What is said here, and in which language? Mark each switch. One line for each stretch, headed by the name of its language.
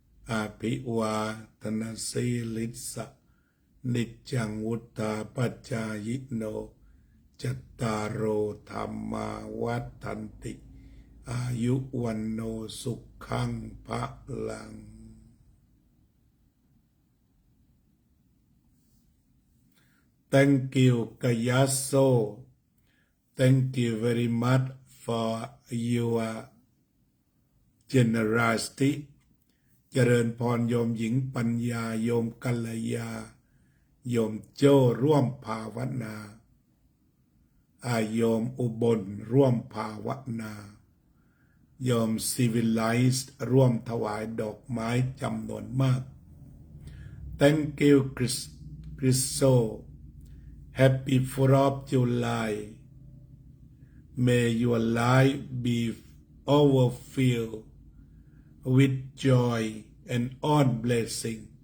Pali: อภิวาทนาสีลิสะนิจจังวุฒาปัจจายโนจัตตารโอธรรมาวัฏันติอายุวันโนสุขังภะลัง
English: Thank you, Kayaso. Thank you very much for your generosity.
Thai: เจริญพรโยมหญิงปัญญาโยมกัลยาโยมโจ้ร่วมภาวนาโยมอุบลร่วมภาวนาโยม Civilized ร่วมถวายดอกไม้จำนวนมาก
English: Thank you, Christo.Happy 4th of July. May your life be overfilled with joy and all blessing.